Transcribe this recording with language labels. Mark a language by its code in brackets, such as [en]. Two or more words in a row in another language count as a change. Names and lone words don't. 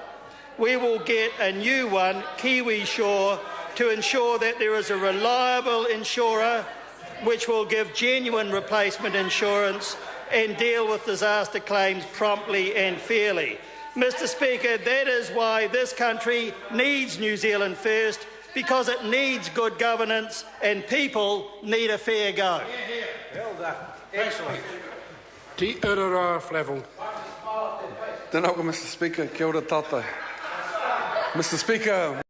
[en] We will get a new one, Kiwi Shore, to ensure that there is a reliable insurer which will give genuine replacement insurance and deal with disaster claims promptly and fairly. Mr Speaker, that is why this country needs New Zealand First, because it needs good governance and people need a fair go. Well done. Excellent. Te Urara Flavel. [mi] Tēnā koe, [en] Mr Speaker. [mi] Kia ora tātou. [en] Mr Speaker.